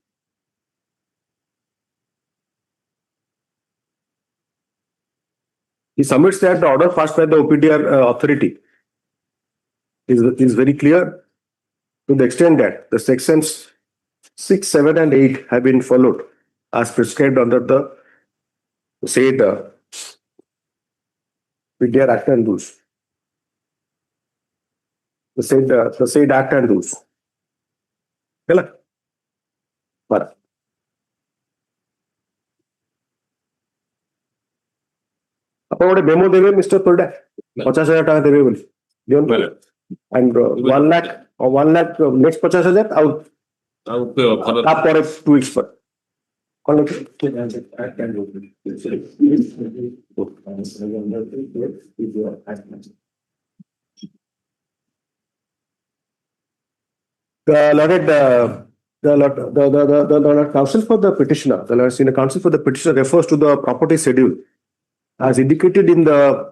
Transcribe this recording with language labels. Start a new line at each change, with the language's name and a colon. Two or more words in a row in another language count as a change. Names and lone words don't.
English: He submits that the order passed by the OPDR authority is very clear to the extent that the sections 6, 7, and 8 have been followed as prescribed under the said PDR Act and rules. The said Act and rules.
Odia: ହେଲା? But ଆପଣ ଗୋଟେ memo ଦେବେ ମିଷ୍ଟର ପରିଡା 50,000 ଟଙ୍କା ଦେବେ ବୋଲି ଦିଅନ୍ତୁ
English: and 1 lakh next
Odia: 50,000 ଆଉ ତାପରେ 2 weeks ପରେ କଣ
English: the counsel for the petitioner, the senior counsel for the petitioner refers to the property schedule as indicated in the